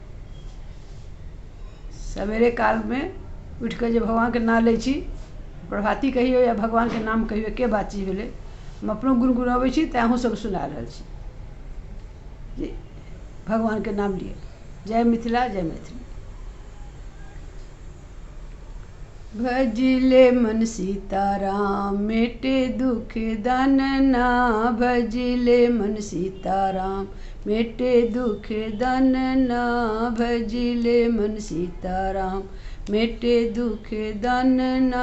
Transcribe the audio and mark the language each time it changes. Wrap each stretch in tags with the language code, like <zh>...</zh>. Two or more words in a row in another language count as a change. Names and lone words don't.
<mai>सवेरे काल में उठ के जब भगवान के नाम लै छी, प्रभाती कहियो या भगवान के नाम कहियो एके बात चीज भेलै। हम अपनो गुनगुनाबै छी तऽ अहूँ सब सुना रहल छी जे भगवान के नाम लिए। जय मिथिला, जय मैथिली। भजिले मन सीताराम मेटे दुख दनना, भजिले मन सीताराम मेटे दुख दनना, भजिले मन सीताराम मेटे दुख दनना।</mai>